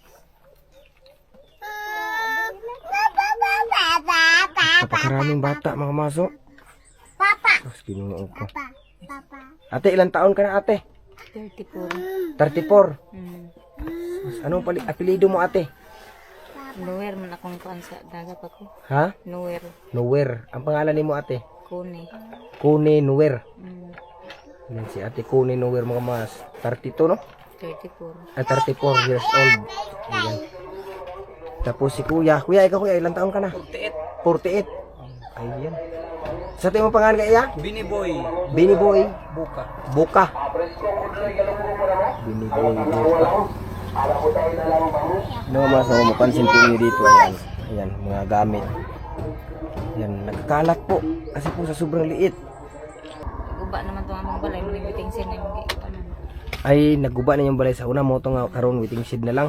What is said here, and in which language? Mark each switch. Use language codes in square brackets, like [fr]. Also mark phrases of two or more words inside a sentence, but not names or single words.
[tl] Napakaraming bata mga maso. Sus, Ginoo ko. Ate, ilang taon ka na ate? 34. 34. Mm. Anong apelido mo ate? [ceb] Nowhere man akong kuan sa dagat ako. [tl] Ha? Nowhere. Nowhere. Ang pangalan ni mo ate? Kuni. Kune Nowhere. Mm. Yan si ate Kune Nowhere mga mas. 32 no? 34. 34 [en] years old. [tl] Ayan. Tapos si kuya. Kuya, ikaw kuya, ilang taon ka na? 48. 48. Ayan. Sa tingin mo pangalan ka iya? Bini boy. Bini Boy. Buka. Buka. Bini Boy Buka. No, mas ako mapansin po niyo dito. Ayan. Ayan, mga gamit. Ayan, nagkakalat po. Kasi po sa sobrang liit. [ceb] Guba naman itong among balay. Malibiting sin yung kuan. Ay, nagguba na yung balay sa una mo. Ito nga karon [en] waiting shed [ceb] na lang.